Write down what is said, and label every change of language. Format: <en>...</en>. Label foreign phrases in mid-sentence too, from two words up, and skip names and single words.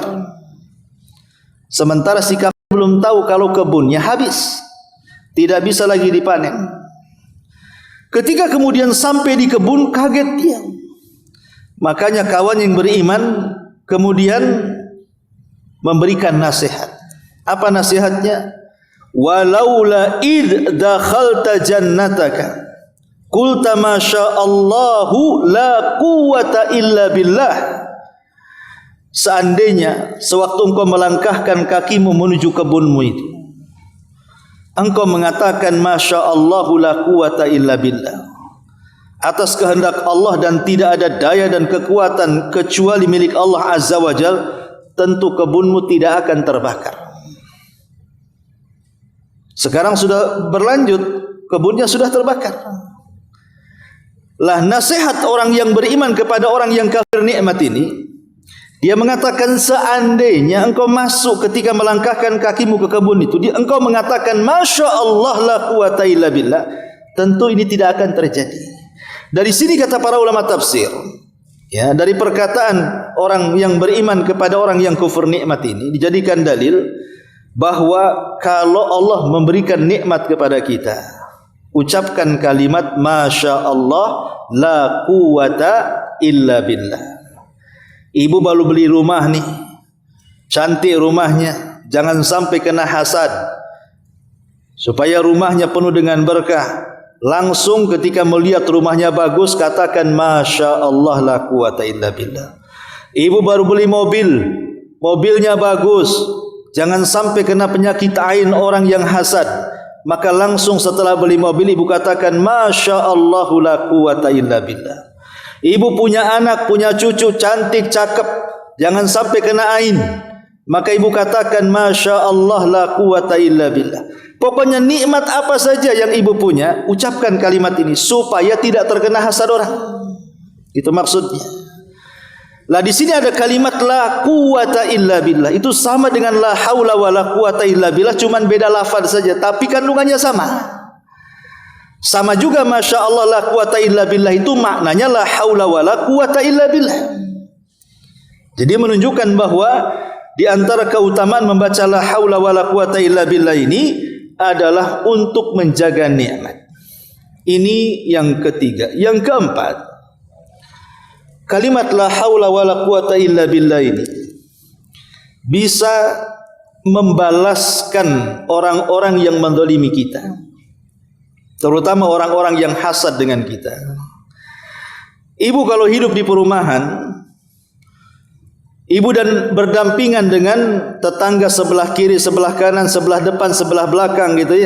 <id>Sementara si kafir belum tahu kalau kebunnya habis, tidak bisa lagi dipanen. Ketika kemudian sampai di kebun, kaget dia. Makanya kawan yang beriman kemudian memberikan nasihat. Apa nasihatnya?</id> <ar>ولولا إذ دخلت جنتك قلت ما شاء الله لا قوة إلا بالله.</ar> <id>Seandainya sewaktu engkau melangkahkan kakimu menuju kebunmu itu, engkau mengatakan</id> <ar>ما شاء الله لا قوة إلا بالله,</ar> <id>atas kehendak Allah dan tidak ada daya dan kekuatan kecuali milik Allah</id> <ar>عز وجل,</ar> <id>tentu kebunmu tidak akan terbakar. Sekarang sudah berlanjut, kebunnya sudah terbakar. Lah nasihat orang yang beriman kepada orang yang kafir nikmat ini, dia mengatakan seandainya engkau masuk ketika melangkahkan kakimu ke kebun itu, engkau mengatakan</id> <ar>ما شاء الله لا قوة إلا بالله,</ar> <id>tentu ini tidak akan terjadi. Dari sini kata para ulama tafsir, ya, dari perkataan orang yang beriman kepada orang yang kufur nikmat ini dijadikan dalil bahwa kalau Allah memberikan nikmat kepada kita, ucapkan kalimat</id> <ar>ما شاء الله لا قوة إلا بالله.</ar> <id>Ibu baru beli rumah nih, cantik rumahnya, jangan sampai kena hasad, supaya rumahnya penuh dengan berkah. Langsung ketika melihat rumahnya bagus, katakan</id> <ar>ما شاء الله لا قوة إلا بالله.</ar> <id>Ibu baru beli mobil, mobilnya bagus, jangan sampai kena penyakit ain orang yang hasad. Maka langsung setelah beli mobil, ibu katakan</id> <ar>ما شاء الله لا قوة إلا بالله.</ar> <id>Ibu punya anak, punya cucu cantik, cakep, jangan sampai kena ain. Maka ibu katakan</id> <ar>ما شاء الله لا قوة إلا بالله.</ar> <id>Pokoknya nikmat apa saja yang ibu punya, ucapkan kalimat ini supaya tidak terkena hasad orang. Itu maksudnya. Lah di sini ada kalimat</id> <ar>لا قوة إلا بالله.</ar> <id>Itu sama dengan</id> <ar>لا حول ولا قوة إلا بالله,</ar> <id>cuman beda lafaz saja, tapi kandungannya sama. Sama juga</id> <ar>ما شاء الله لا قوة إلا بالله,</ar> <id>itu maknanya</id> <ar>لا حول ولا قوة إلا بالله.</ar> <id>Jadi menunjukkan bahwa di antara keutamaan membaca</id> <ar>لا حول ولا قوة إلا بالله</ar> <id>ini adalah untuk menjaga nikmat. Ini yang ketiga. Yang keempat, kalimat</id> <ar>لا حول ولا قوة إلا بالله</ar> <id>ini bisa membalaskan orang-orang yang menzalimi kita, terutama orang-orang yang hasad dengan kita. Ibu kalau hidup di perumahan, ibu dan berdampingan dengan tetangga sebelah kiri, sebelah kanan, sebelah depan, sebelah belakang gitu ya.</id>